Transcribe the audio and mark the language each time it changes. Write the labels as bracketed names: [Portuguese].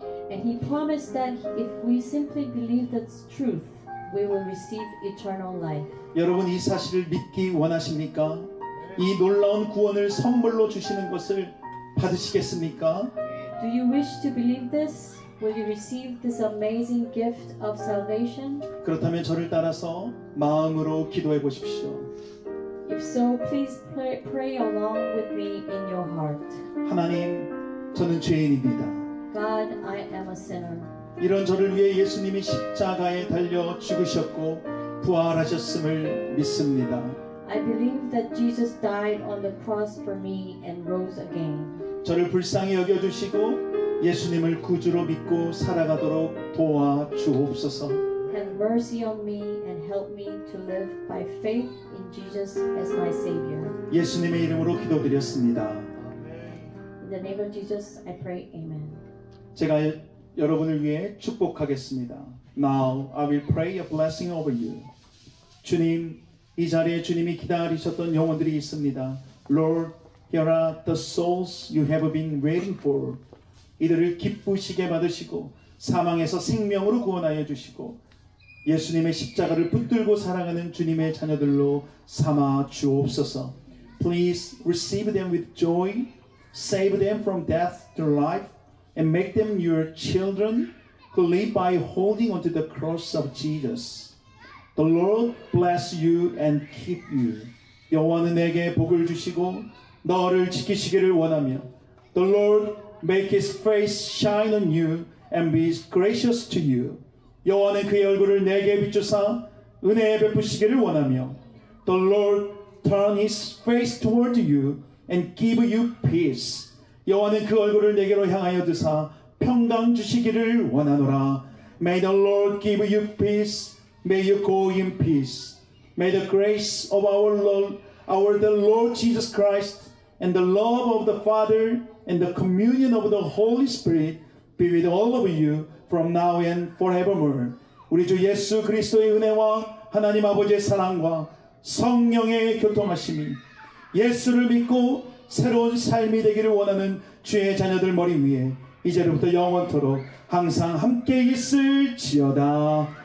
[English] And He promised that if we simply believe this truth, we will receive eternal life. [Korean] 여러분 이 사실을 믿기 원하십니까? 이 놀라운 구원을 선물로 주시는 것을 받으시겠습니까? [English] Do you wish to believe this? Will you receive this amazing gift of salvation? [Korean] 그렇다면 저를 따라서 마음으로 기도해 보십시오. [English] If so, please pray along with me in your heart. [Korean] 하나님, 저는 죄인입니다. [English] God, I am a sinner. [Korean] 이런 저를 위해 예수님이 십자가에 달려 죽으셨고 부활하셨음을 믿습니다. [English] I believe that Jesus died on the cross for me and rose again. [Korean] 저를 불쌍히 여겨주시고 예수님을 구주로 믿고 살아가도록 도와주옵소서. [English] Have mercy on me and help me to live by faith in Jesus as my Savior. [Korean] 예수님의 이름으로 기도드렸습니다. [English] In the name of Jesus, I pray, Amen. [Korean] 제가 여러분을 위해 축복하겠습니다. [English] Now I will pray a blessing over you. [Korean] 주님, 이 자리에 주님이 기다리셨던 영혼들이 있습니다. [English] Lord, here are the souls you have been waiting for. [Korean] 이들을 기쁘시게 받으시고 사망에서 생명으로 구원하여 주시고 예수님의 십자가를 붙들고 살아가는 주님의 자녀들로 삼아 주옵소서. [English] Please receive them with joy, save them from death to life, and make them your children who live by holding onto the cross of Jesus. The Lord bless you and keep you. [Korean] 여호와는 내게 복을 주시고 너를 지키시기를 원하며 [English] The Lord make His face shine on you and be gracious to you. [Korean] 여호와는 그의 얼굴을 내게 비추사 은혜 베푸시기를 원하며 [English] The Lord turn His face toward you and give you peace. [Korean] 여호와는 그 얼굴을 내게로 향하여 드사 평강 주시기를 원하노라. [English] May the Lord give you peace. May you go in peace. May the grace of our Lord Jesus Christ and the love of the Father and the communion of the Holy Spirit be with all of you from now and forevermore. [Korean] 우리 주 예수 그리스도의 은혜와 하나님 아버지의 사랑과 성령의 교통하심이 예수를 믿고 새로운 삶이 되기를 원하는 주의 자녀들 머리 위에 이제로부터 영원토록 항상 함께 있을지어다.